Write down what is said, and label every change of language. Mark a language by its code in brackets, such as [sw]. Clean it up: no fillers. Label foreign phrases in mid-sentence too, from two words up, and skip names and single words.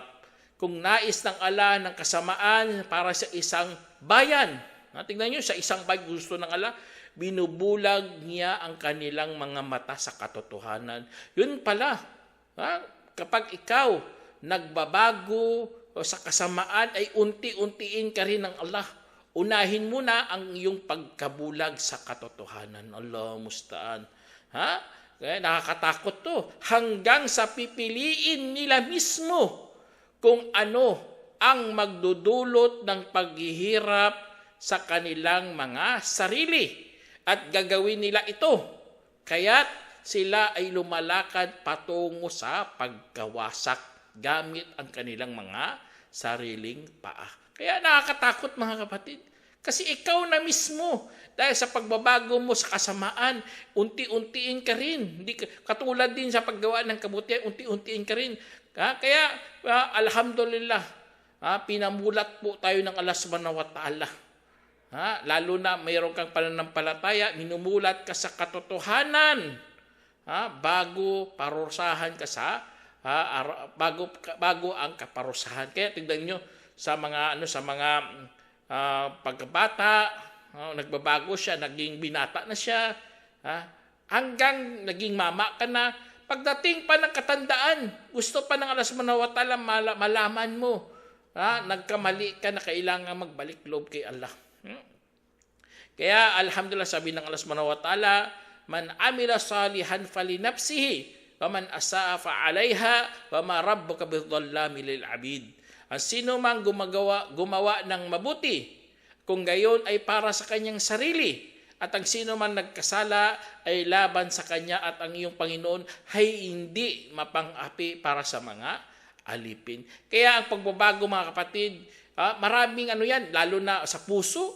[tl] Kung nais ng Allah ng kasamaan para sa isang bayan, tingnan nyo, sa isang bayan gusto ng Allah, binubulag niya ang kanilang mga mata sa katotohanan. Yun pala, kapag ikaw nagbabago sa kasamaan, ay unti-untiin ka rin ng Allah. Unahin mo na ang iyong pagkabulag sa katotohanan. [ar] الله المستعان. [tl] Kaya nakakatakot to. Hanggang sa pipiliin nila mismo kung ano ang magdudulot ng paghihirap sa kanilang mga sarili. At gagawin nila ito. Kaya't sila ay lumalakad patungo sa pagkawasak gamit ang kanilang mga sariling paa. Kaya nakakatakot mga kapatid. Kasi ikaw na mismo, dahil sa pagbabago mo sa kasamaan, unti-untiin ka rin. Katulad din sa paggawa ng kabutihan, unti-untiin ka rin. Kaya alhamdulillah, pinamulat po tayo ng Allah [ar] سبحانه وتعالى. [tl] Lalo na mayroon kang pananampalataya, minumulat ka sa katotohanan. Bago parusahan ka bago ang kaparusahan. Kaya tignan nyo sa mga pagkabata, nagbabago siya, naging binata na siya. hanggang naging mama ka na, pagdating pa ng katandaan, gusto pa ng Allah [ar] سبحانه وتعالى [tl] malaman mo, nagkamali ka na kailangan magbalik loob kay Allah. Kaya alhamdulillah, sabi ng Allah [ar] سبحانه وتعالى، من عمل صالحا فلنفسه ومن أساء فعليها وما ربك بظلام للعبيد. [tl] Ang sino mang gumawa ng mabuti, kung gayon ay para sa kanyang sarili, at ang sino man nagkasala ay laban sa kanya, at ang iyong Panginoon ay hindi mapang-api para sa mga alipin. Kaya ang pagbabago, mga kapatid, maraming yan, lalo na sa puso.